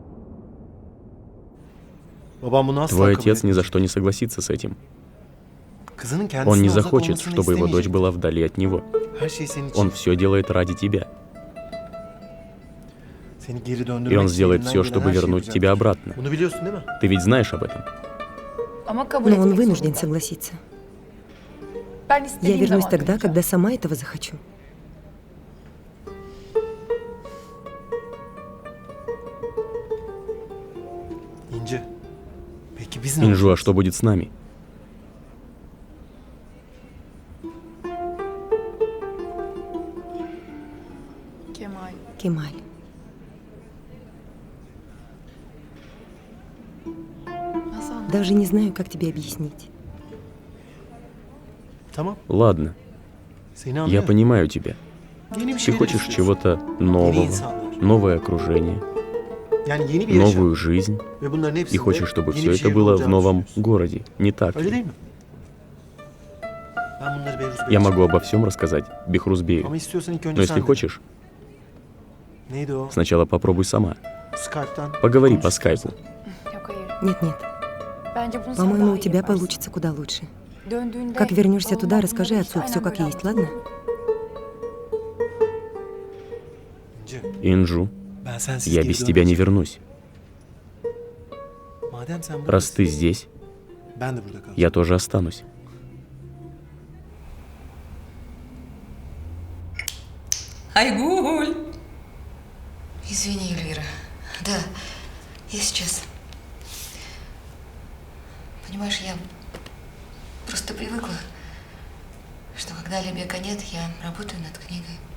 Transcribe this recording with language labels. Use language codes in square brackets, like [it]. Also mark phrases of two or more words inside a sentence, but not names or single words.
[ru] Твой отец ни за что не согласится с этим. [tr] Kızının [ru] Он [tr] kendisine [ru] не [tr] uzak [ru] захочет, [tr] olmasını [ru] чтобы его дочь [tr] istemeyecek. [ru] была вдали от него. [tr] Her şey senin için. [ru] Он все делает ради тебя. [tr] Seni geri [ru] И [tr] döndürmek [ru] он сделает [tr] elinden [ru] все, [tr] gelen [ru] чтобы [tr] her şeyi [ru] вернуть [tr] yapacaktır. [ru] тебя обратно. [tr] Bunu biliyorsun değil mi? [ru] Ты ведь знаешь об этом? [tr] Ama kabul [ru] Но он [tr] etmek [ru] вынужден [tr] zorunda. [ru] согласиться. [tr] Ben [ru] Я [tr] istediğim [ru] вернусь [tr] zaman [ru] тогда, [tr] döneceğim. [ru] когда сама этого захочу. [tr] İnci. Peki biz ne [ru] Инжу, а [tr] yapacağız? [ru] что будет с нами? [tr] Kemal. [ru] Кемаль, [tr] Nasıl anladın? [ru] даже не знаю, как тебе объяснить. [tr] Tamam. [ru] Ладно, [tr] Seni [ru] я [tr] anlıyorum. [ru] понимаю тебя. [tr] Yeni bir [ru] Ты [tr] şeyler [ru] хочешь [tr] istiyorsun. [ru] чего-то [tr] Yeni [ru] нового, [tr] insanlar. [ru] новое окружение, [tr] Yani yeni bir yaşam. [ru] новую жизнь. [tr] Ve bunların [ru] И [tr] hepsinde [ru] хочешь, чтобы [tr] yeni [ru] все [tr] bir [ru] это [tr] şehirde [ru] было в [tr] olacağını [ru] новом [tr] düşünüyorsun. [ru] городе, не так [tr] Öyle [ru] ли? [tr] değil mi? Ben bunları Beyruz Bey'e [ru] Я могу [tr] söyleyeyim. [ru] обо всем рассказать Бехрузбею. [tr] Ama istiyorsan ilk önce [ru] Но [tr] sen [ru] если [tr] de. [ru] хочешь, [tr] Neydi o? [ru] сначала попробуй сама. [tr] Skype'tan. [ru] Поговори [tr] konuş [ru] по [tr] istersen. [ru] скайпу. [tr] Yok hayır. [ru] Нет-нет, [tr] Bence bunu sen [ru] по-моему, [tr] daha [ru] у [tr] iyi [ru] тебя [tr] yaparsın. [ru] получится куда лучше. [tr] Döndüğünde [ru] Как вернешься [tr] babamla [ru] туда, [tr] bunları [ru] расскажи [tr] işte [ru] отцу [tr] aynen [ru] все как [tr] böyle [ru] есть, ладно? [tr] İnci, [ru] Инжу, [tr] ben sensiz [ru] я [tr] geri [ru] без тебя не [tr] dönmeyeceğim. [ru] вернусь. [tr] Madem sen [ru] Раз [tr] buradasın, [ru] ты здесь, [tr] ben de burada kalacağım. [ru] я тоже останусь. Айгуль! Извини, Эльвира. Да, я сейчас. Понимаешь, я просто привыкла, что когда Лебека нет, я работаю над книгой.